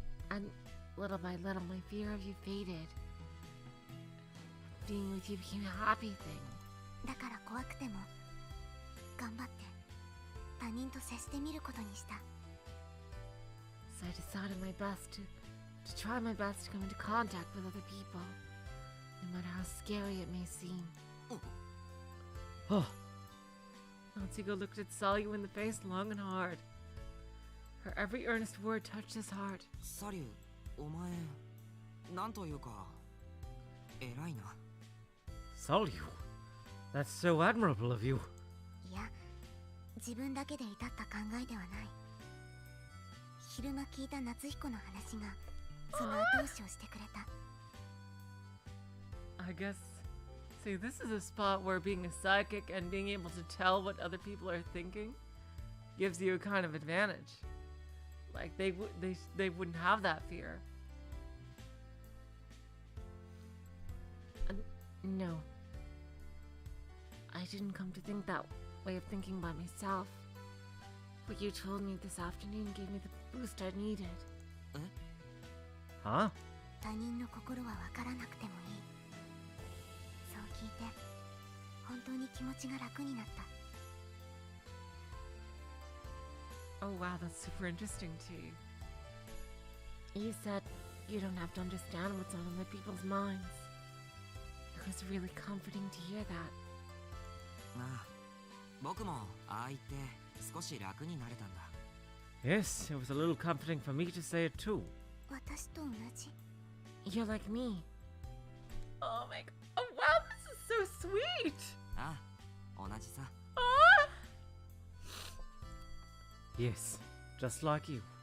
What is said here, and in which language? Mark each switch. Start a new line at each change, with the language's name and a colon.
English: And little by little, my fear of you faded. Being with you became a happy thing.
Japanese: だから怖くても頑張って他人と接してみることにした。
English: So I decided my best to try my best to come into contact with other people, no matter how scary it may seem. Oh, Natsuko looked at Salyu in the face long and hard. Her every earnest word touched his heart.
Japanese: サリュー、お前なんというか偉いな。
English: Salyu. That's so admirable of you.
Japanese: いや、自分だけで至った考えではない。昼間聞いた夏彦の話がその後押しをしてくれた。
English: I guess, see, this is a spot where being a psychic and being able to tell what other people are thinking gives you a kind of advantage. Like they wouldn't have that fear. No. I didn't come to think that way of thinking by myself. What you told me this afternoon gave me the boost I needed. Huh?
Japanese: 他人の心はわからなくてもいい。そう聞いて本当に気持ちが楽になった。
English: Oh wow, that's super interesting to you. You said you don't have to understand what's on other people's minds. It was really comforting to hear that.
Japanese: ああ、僕もああ言って少し楽になれたんだ。
English: Yes, it was a little comforting for me to say it too.
Japanese: 私と同じ。
English: You're like me. Oh my god. Oh wow, this is so sweet.
Japanese: ああ、同じさ。
English: Oh. Yes, just like you.